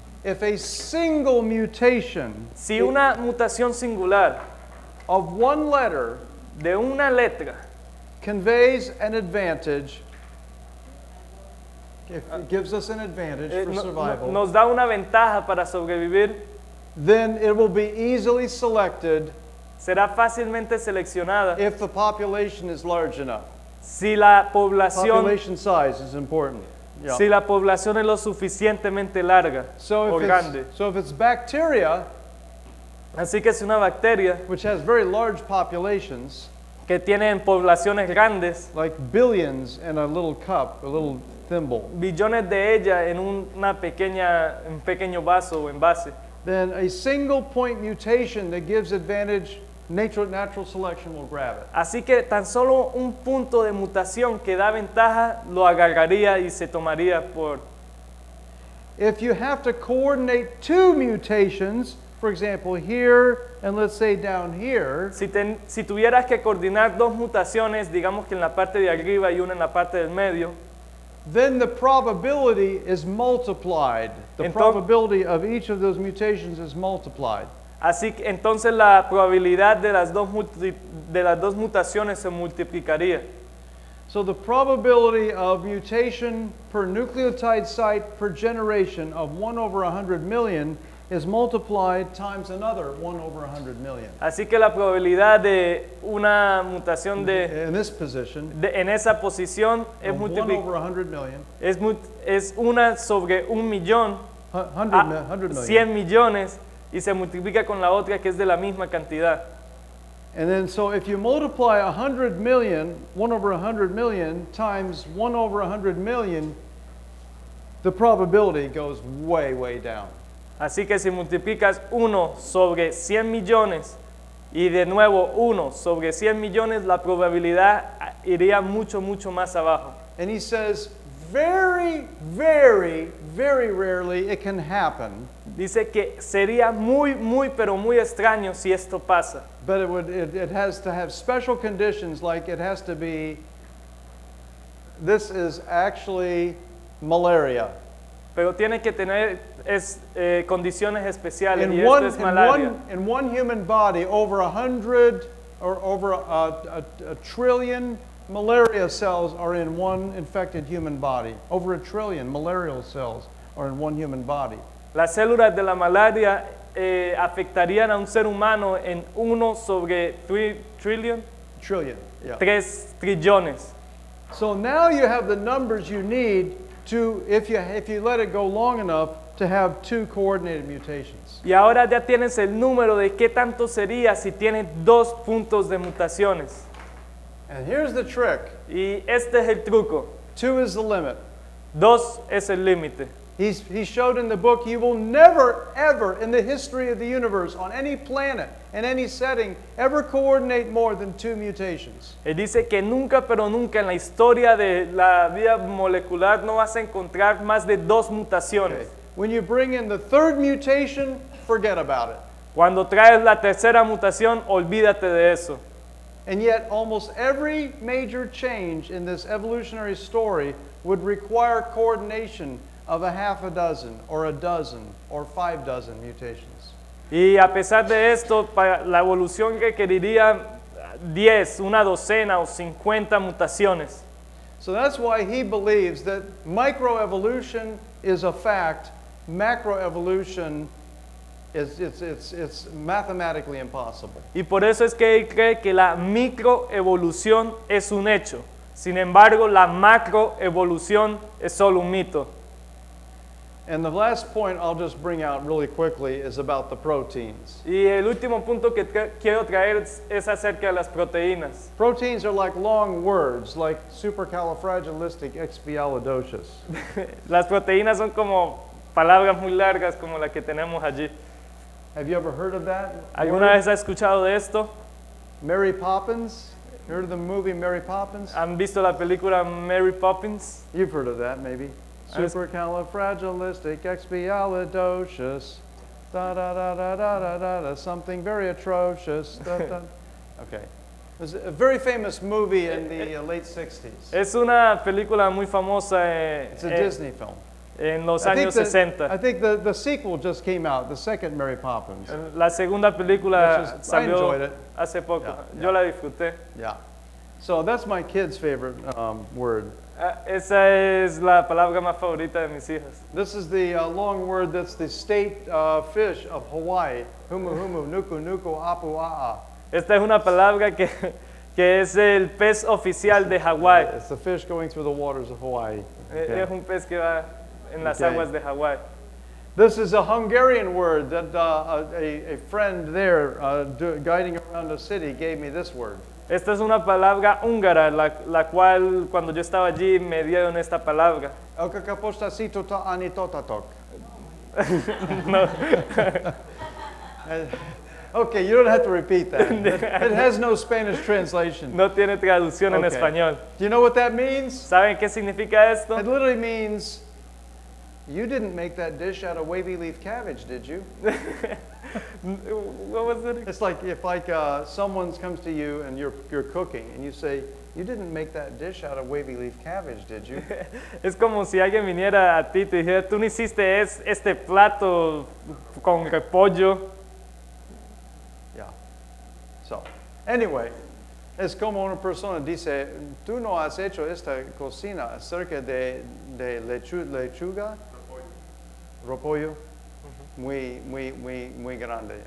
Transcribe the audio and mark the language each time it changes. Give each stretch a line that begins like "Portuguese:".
English: If a single mutation
Spanish: Si una mutación singular
English: of one letter
Spanish: de una letra
English: conveys an advantage, if it gives us an advantage for survival,
Spanish: nos da una ventaja para sobrevivir,
English: then it will be easily selected
Spanish: será fácilmente seleccionada
English: if the population is large enough.
Spanish: si la población,
English: Population size is important. Yeah.
Spanish: si la población es lo suficientemente larga o grande.
English: So if it's bacteria,
Spanish: Así que si una bacteria
English: which has very large populations,
Spanish: que tiene poblaciones grandes,
English: like billions in a little cup, a little thimble,
Spanish: billones de ellas en un pequeño vaso o envase,
English: then a single point mutation that gives advantage, natural selection will grab it.
Spanish: así que tan solo un punto de mutación que da ventaja lo agarraría y se tomaría por...
English: If you have to coordinate two mutations, for example, here and let's say down here,
Spanish: Si tuvieras que coordinar dos mutaciones, digamos que en la parte de arriba y una en la parte del medio,
English: then the probability is multiplied. The probability of each of those mutations is multiplied.
Spanish: así que entonces la probabilidad de las dos mutaciones se multiplicaría.
English: So the probability of mutation per nucleotide site per generation of 1 over 100 million is multiplied times another 1 over 100 million.
Spanish: Así que la probabilidad de una mutación
English: In this position,
Spanish: en esa posición es,
English: of 1 over 100 million,
Spanish: es una sobre 1 millón,
English: 100 million.
Spanish: 100 millones, y se multiplica con la otra que es de la misma cantidad.
English: And then so if you multiply 100 million, 1 over 100 million times 1 over 100 million, the probability goes way, way down.
Spanish: Así que si multiplicas 1 sobre 100 millones y de nuevo 1 sobre 100 millones, la probabilidad iría mucho, mucho más abajo.
English: And he says, very, very, very rarely it can happen,
Spanish: Dice que sería muy, muy, pero muy extraño si esto pasa.
English: but it has to have special conditions, like it has to be, this is actually malaria.
Spanish: Pero tiene que tener condiciones especiales y esto es malaria.
English: In one human body, over 100 or over a trillion malaria cells are in one infected human body. Over a trillion malarial cells are in one human body.
Spanish: Las células de la malaria afectarían a un ser humano en 1 sobre 3 trillion,
English: Trillion. Yeah.
Spanish: 3 trillones.
English: So now you have the numbers you need to, if you let it go long enough, to have 2 coordinated mutations.
Spanish: Y ahora ya tienes el número de qué tanto sería si tienes 2 puntos de mutaciones.
English: And here's the trick.
Spanish: Y este es el truco.
English: 2 is the limit.
Spanish: 2 es el límite.
English: He showed in the book you will never, ever in the history of the universe, on any planet, in any setting, ever coordinate more than 2 mutations.
Spanish: Él dice que nunca, pero nunca en la historia de la vida molecular no vas a encontrar más de 2 mutaciones.
English: Okay. When you bring in the 3rd mutation, forget about it.
Spanish: Cuando traes la tercera mutación, olvídate de eso.
English: And yet, almost every major change in this evolutionary story would require coordination of a half a dozen, or a dozen, or 5 dozen mutations.
Spanish: Y a pesar de esto, para la evolución requeriría 10, una docena o 50 mutaciones.
English: So that's why he believes that microevolution is a fact, macroevolution it's mathematically impossible.
Spanish: Y por eso es que él cree que la microevolución es un hecho. Sin embargo, la macroevolución es solo un mito.
English: And the last point I'll just bring out really quickly is about the proteins.
Spanish: Y el último punto que quiero traer es acerca de las proteínas.
English: Proteins are like long words, like supercalifragilisticexpialidocious.
Spanish: Las proteínas son como palabras muy largas como la que tenemos allí.
English: Have you ever heard of that?
Spanish: ¿Alguna vez has escuchado de esto?
English: Mary Poppins? You heard of the movie Mary Poppins?
Spanish: ¿Han visto la película Mary Poppins?
English: You've heard of that, maybe. Supercalifragilisticexpialidocious. Da da da da da da da da. Something very atrocious. Da, da. Okay. It was a very famous movie in the late 60s.
Spanish: Es una película muy famosa
English: It's a Disney film.
Spanish: en los
English: I think
Spanish: años 60.
English: I think the sequel just came out, the second Mary Poppins.
Spanish: La segunda película
English: I
Spanish: salió
English: enjoyed it.
Spanish: hace poco.
English: Yeah,
Spanish: Yo la disfruté.
English: Yeah. So that's my kid's favorite word.
Spanish: Esa es la palabra más favorita de mis hijas.
English: This is the long word that's the state fish of Hawaii.
Hawaiian: Humu humu nuku nuku apu a'a.
Spanish: Esta es una palabra que es el pez oficial de Hawái.
English: It's the fish going through the waters of Hawaii. Okay.
Spanish: Es un pez que va en las
English: Okay.
Spanish: aguas de Hawái.
English: This is a Hungarian word that a friend there guiding around the city gave me this word.
Spanish: Esta es una palabra húngara, la cual cuando yo estaba allí me dieron esta palabra. Okakapostacito ta anitotatok.
English: No. Okay, you don't have to repeat that. It has no Spanish translation.
Spanish: No tiene traducción en
English: Okay.
Spanish: español.
English: Do you know what that means?
Spanish: ¿Saben qué significa esto?
English: It literally means, you didn't make that dish out of wavy leaf cabbage, did you? What was it? It's like if someone comes to you and you're cooking and you say, you didn't make that dish out of wavy leaf cabbage, did you?
Spanish: Es como si alguien viniera a ti y te dijera, tú no hiciste este plato con repollo.
English: Yeah. So, anyway,
Spanish: es como una persona dice, tú no has hecho esta cocina acerca de lechuga, repollo, muy grande.